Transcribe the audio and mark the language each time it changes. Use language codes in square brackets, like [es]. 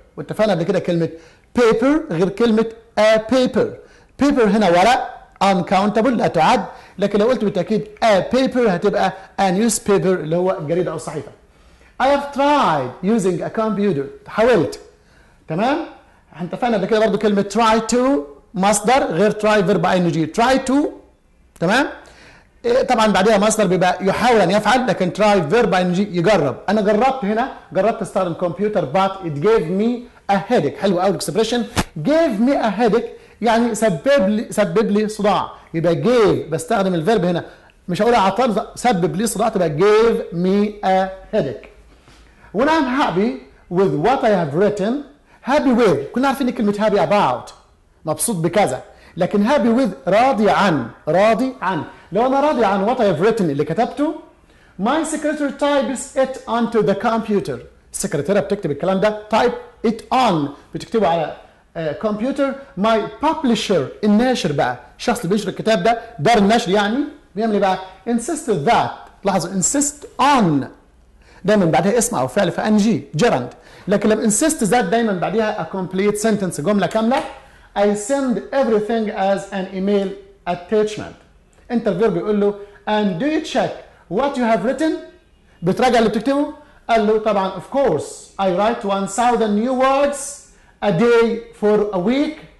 [ar] واتفقنا قبل كده كلمة paper غير كلمة paper. paper هنا ورق uncountable لا تعد، لكن لو قلت بالتأكيد paper هتبقى a newspaper اللي هو جريدة أو صحيفة. [en] I have tried using a computer. [ar] حاولت. تمام؟ احنا اتفقنا قبل كده برضه كلمة try to مصدر غير try verb ing. try to تمام؟ طبعا بعدها مصدر بيبقى يحاول ان يفعل، لكن try verb ing يجرب. انا جربت استخدم كمبيوتر [en] but it gave me a headache. [ar] حلو قوي الاكسبريشن [en] gave me a headache [ar] يعني سبب لي صداع. يبقى gave بستخدم الفيرب هنا، مش هقول عطل سبب لي صداع، تبقى [en] gave me a headache. When I'm happy with what I have written. [ar] happy with كنا عارفين كلمة happy about مبسوط بكذا، لكن happy with راضي عن. لو أنا راضي عن [en] what I have written [ar] اللي كتبته [en] my secretary types it onto the computer. [ar] السكرتيرة بتكتب الكلام ده [en] type it on [ar] بتكتبه على كمبيوتر. my publisher الناشر بقى الشخص اللي بينشر الكتاب ده دار النشر يعني بيعمل ايه بقى [en] insisted that. [ar] لاحظوا insist on دايما بعدها اسم او فعل في NG gerund، لكن لما insist ذات دايما بعدها [en] a complete sentence [ar] جملة كاملة. [en] I send everything as an email attachment. [ar] انت الفيرب بيقول له [en] and do you check what you have written. [ar] بتراجع اللي بتكتبه؟ قال له طبعا [en] of course I write 1,000 new words a day for a week.